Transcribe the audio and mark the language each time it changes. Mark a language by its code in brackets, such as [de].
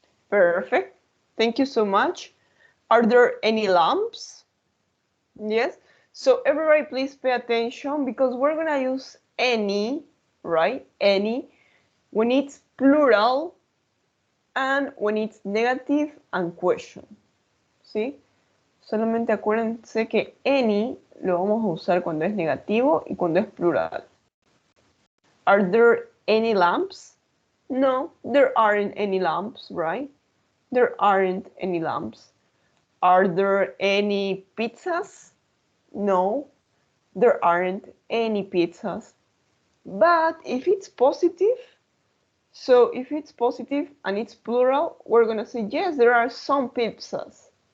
[en] Perfect. Thank you so much. Are there any lamps? Yes. So everybody please pay attention because we're gonna use any, right? Any, when it's plural and when it's negative and question. [es] ¿Sí? Solamente acuérdense que any lo vamos a usar cuando es negativo y cuando es plural. [en] Are there any lamps? No, there aren't any lamps, right? There aren't any lamps. Are there any pizzas? No, there aren't any pizzas. But if it's positive, so if it's positive and it's plural, we're gonna say, yes, there are some pizzas.